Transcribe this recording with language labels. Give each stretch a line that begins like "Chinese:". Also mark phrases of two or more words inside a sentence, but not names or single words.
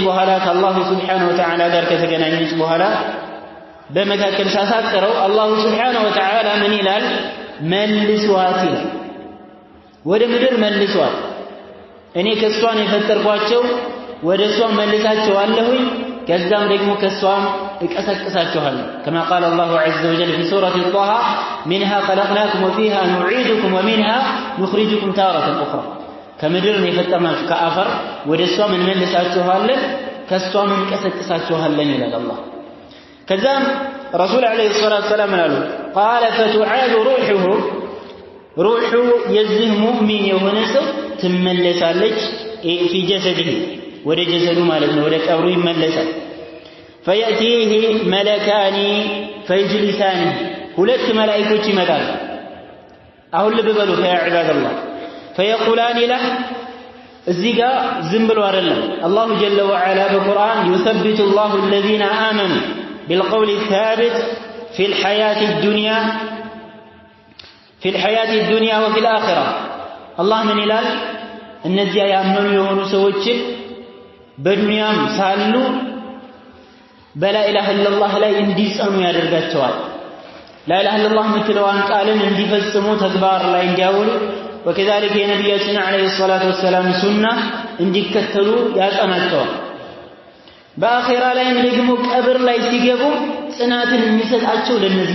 Amharic: በኋላ ከአላህ
Arabic: سبحانه وتعالى
Amharic: ጋር ከተገናኘች በኋላ በመካከል ሳሳቀረው አላህ
Arabic: سبحانه وتعالى
Amharic: ምን ይላል መልሷት ወደ ምድር መልሷት እኔ ከሷን የፈጠርኳቸው ወደ ሷ መልሳቸዋለሁኝ ከዛም ደግሞ ከሷም እቀሰቅሳቸዋለሁ
Arabic: كما قال الله عز وجل في سورة طه منها خلقناكم وفيها نعيدكم ومنها نخرجكم تارة أخرى
Amharic: ከምድር ነው የፈጠርናችሁ ከአፈር ወደሷ ምን መልሳችኋለን ከሷ ምን ቀሰቅሳችኋለን ይላል አላህ ከዛም ረሱል
Arabic: عليه الصلاة السلام
Amharic: አሉ
Arabic: قال فتعاد
Amharic: روحه የዚህ ሙእሚን የሆነ ሰው ትመለሳለች
Arabic: في جسده
Amharic: ወደ ጀሰዱ ማለት ነው ወደ ቀብሩ ይመለሳል
Arabic: فيأتيه ملكان فيجلسانه
Amharic: ሁለት መላእክቶች ይመጣሉ አሁን ልብ በሉ
Arabic: يا عباد الله فيقولان له
Amharic: እዚህ ጋር ዝም ብሎ አይደለም
Arabic: الله جل وعلا
Amharic: በቁርአን
Arabic: يثبت الله الذين آمنوا بالقول الثابت في الحياة الدنيا وفي الآخرة الله من
Amharic: ይላል እነዚያ ያመኑ የሆኑ ሰዎችን በዱንያም ሳሉ በላ ኢላሃ ኢላላህ ላይ እንዲጸኑ ያደርጋቸዋል
Arabic: لا إله إلا الله
Amharic: ምትለዋን ቃልን እንዲፈጽሙ ተግባር ላይ እንዲያውሉ وكذلك የነብያችን
Arabic: عليه الصلاة والسلام
Amharic: ሱና እንዲከተሉ ያጸናቸዋል በአኺራ ላይ ደግሞ ቀብር ላይ ሲገቡ ጽናትን የሚሰጣቸው ለነዚህ